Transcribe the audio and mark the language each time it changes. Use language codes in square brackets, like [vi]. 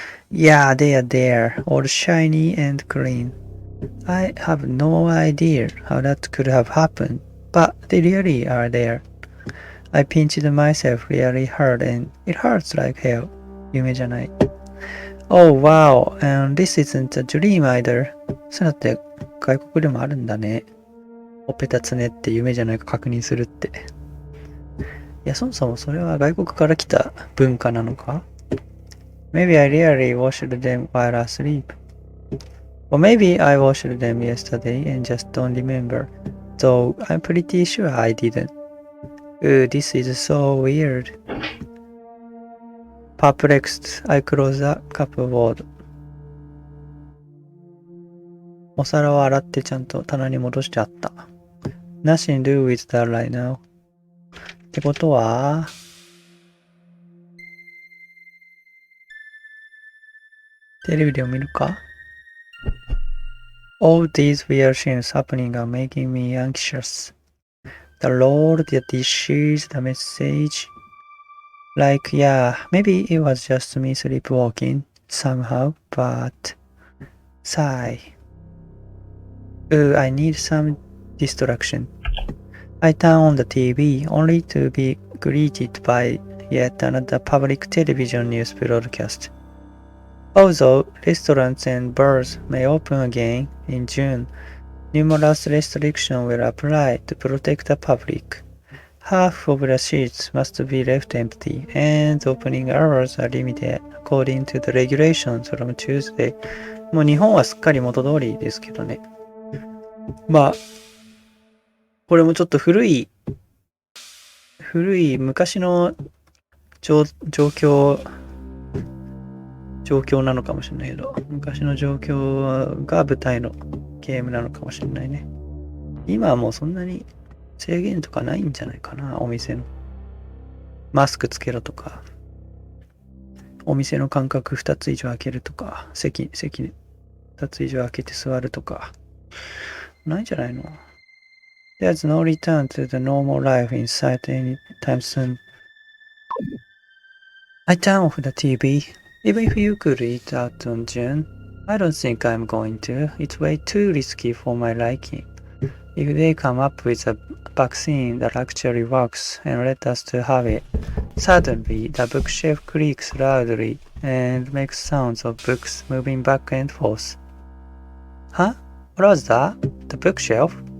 [en] Yeah, they are there, all shiny and clean. I have no idea how that could have happened, but they really are there. I pinched myself really hard and it hurts like hell. [ja] 夢じゃない。 [en] Oh wow, and this isn't a dream either. [ja] そうだって外国でもあるんだね。ほっぺたつねって夢じゃないか確認するって。いや、そもそもそれは外国から来た文化なのか？ [en] Maybe I really washed them while asleep. Or maybe I washed them yesterday and just don't remember. Though I'm pretty sure I didn't. This is so weird. Perplexed, I close the cupboard. [ja] お皿を洗ってちゃんと棚に戻してあった。 [en] Nothing to do with that right now. [ja] ってことは、テレビでも見るか？ [en] All these weird things happening are making me anxious. The Lord, the dishes, the message. Like, yeah, maybe it was just me sleepwalking somehow, but... Sigh. I need some distraction. I turn on the TV only to be greeted by yet another public television news broadcast. Although restaurants and bars may open again in June, numerous restrictions will apply to protect the public. Half of the seats must be left empty, and opening hours are limited according to the regulations from Tuesday. [ja] もう日本はすっかり元通りですけどね。まあ、これもちょっと古い昔の状況なのかもしれないけど、昔の状況が舞台のゲームなのかもしれないね。今はもうそんなに制限とかないんじゃないかな、お店の。マスクつけろとか、お店の間隔2つ以上空けるとか、席2つ以上空けて座るとか、ないんじゃないの？ [en] There's no return to the normal life in sight anytime soon. I turn off the TV. Even if you could eat out on June, I don't think I'm going to. It's way too risky for my liking. If they come up with a vaccine that actually works and let us to have it, suddenly the bookshelf creaks loudly and makes sounds of books moving back and forth. Huh? What was that? The bookshelf?